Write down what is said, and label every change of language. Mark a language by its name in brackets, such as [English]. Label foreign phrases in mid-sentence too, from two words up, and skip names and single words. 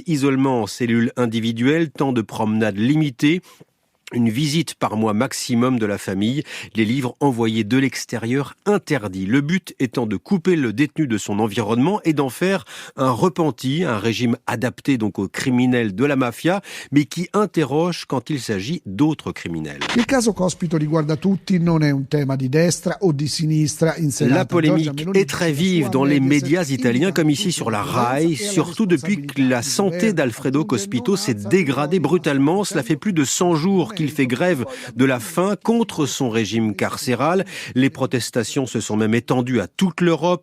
[French] Isolement en cellules individuelles, temps de promenade limité, une visite par mois maximum de la famille, les livres envoyés de l'extérieur interdits. Le but étant de couper le détenu de son environnement et d'en faire un repenti, un régime adapté donc aux criminels de la mafia, mais qui interroge quand il s'agit d'autres criminels. [Italian] Il caso Cospito riguarda tutti, non è un tema di destra o di sinistra in Senato. [French] La polémique est très vive dans les médias italiens comme ici sur la Rai, surtout depuis que la santé d'Alfredo Cospito s'est dégradée brutalement. Cela fait plus de 100 jours qu'il fait grève de la faim contre son régime carcéral. Les protestations se sont même étendues à toute l'Europe.